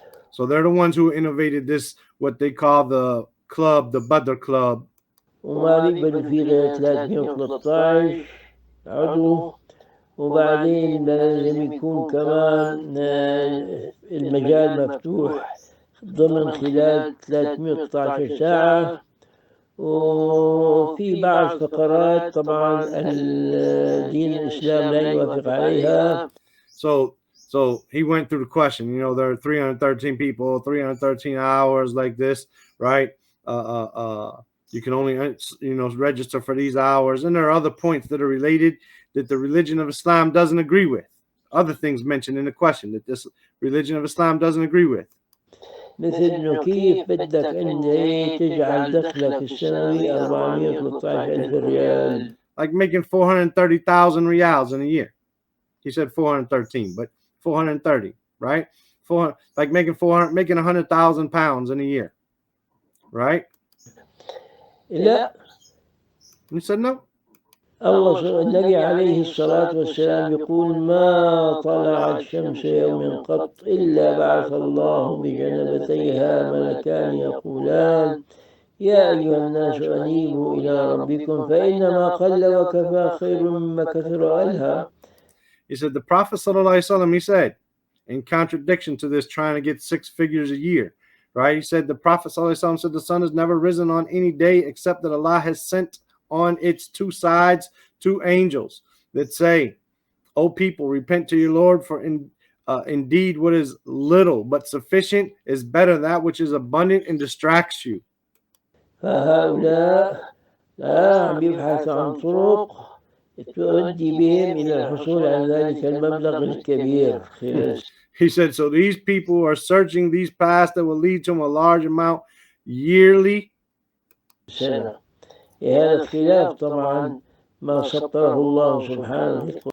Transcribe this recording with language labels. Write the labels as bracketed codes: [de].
[en] So they're the ones who innovated this, what they call the club, the Badr club. [ar] وما بيقبلوا فيه 313 عضو، وبعدين لازم يكون كمان المجال مفتوح ضمن خلال 313 ساعة، وفي بعض فقرات طبعا الدين الإسلام لا يوافق عليها. [en] So he went through the question, you know, there are 313 people, 313 hours like this, right? You can only, you know, register for these hours. And there are other points that are related that the religion of Islam doesn't agree with. Other things mentioned in the question that this religion of Islam doesn't agree with. [ar] مثل إنه كيف بدك أنت تجعل دخلك السنوي 413,000 ريال. [en] Like making 430,000 riyals in a year. He said 413, but 430, right? Like making 100,000 pounds in a year, right? [ar] لا. [en] He said no. [ar] الله النبي عليه الصلاة والسلام يقول ما طلعت شمس يوم قط إلا بعث الله بجنبتيها ملكان يقولان يا أيها الناس أنيبوا إلى ربكم فإنما قل وكفى خير مما كثر وألهى. [en] He said the Prophet ﷺ, he said, in contradiction to this, trying to get 6 figures a year, right? He said the Prophet ﷺ said the sun has never risen on any day except that Allah has sent on its 2 sides 2 angels that say, O people, repent to your Lord, for indeed what is little but sufficient is better than that which is abundant and distracts you. [ar] فهؤلاء لا عم يبحث عن طرق تؤدي بهم إلى الحصول على ذلك المبلغ الكبير. [en] He said, so these people are searching these paths that will lead to them a large amount yearly. [ar] سنة. هذا الخلاف طبعا ما سطره الله سبحانه.